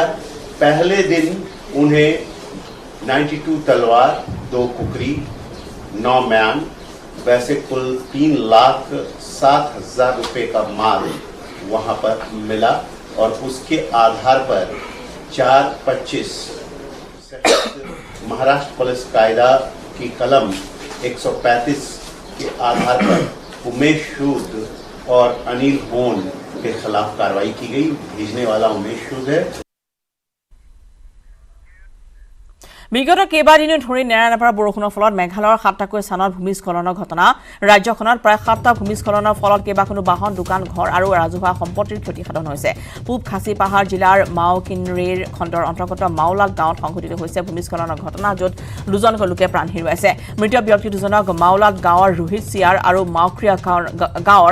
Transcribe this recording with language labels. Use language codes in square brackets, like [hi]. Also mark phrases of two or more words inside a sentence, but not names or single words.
[hi] पहले दिन उन्हें 92 तलवार, 2 कुकरी, 9 म्यान, वैसे कुल 3,07,000 रुपए का माल वहां पर मिला और उसके आधार पर 4/25 महाराष्ट्र पुलिस कायदा की कलम 135 के आधार पर उमेश सूद और अनिल होन के खिलाफ कार्रवाई की गई। भेजने वाला उमेश सूद है। [as] বিগত কেইবাদিনো ধৰি নেৰানেপেৰা বৰষুণৰ ফলত মেঘালয়ৰ 7টাকৈ স্থানত ভূমিস্খলনৰ ঘটনা ৰাজ্যখনত প্ৰায় 7টা ভূমিস্খলনৰ ফলত কেইবাখনো বাহন দোকান ঘৰ আৰু ৰাজহুৱা সম্পত্তিৰ ক্ষতি সাধন হৈছে পূব খাচী পাহাৰ জিলাৰ মাওকিনৰেৰ খণ্ডৰ অন্তৰ্গত মাওলাক গাঁৱত সংঘটিত হৈছে ভূমিস্খলনৰ ঘটনা য'ত দুজনকৈ লোকে প্ৰাণ হেৰুৱাইছে মৃত ব্যক্তি দুজনক মাওলাক গাঁৱৰ ৰোহিত চিয়াৰ আৰু মাওক্ৰিয়া গাঁৱৰ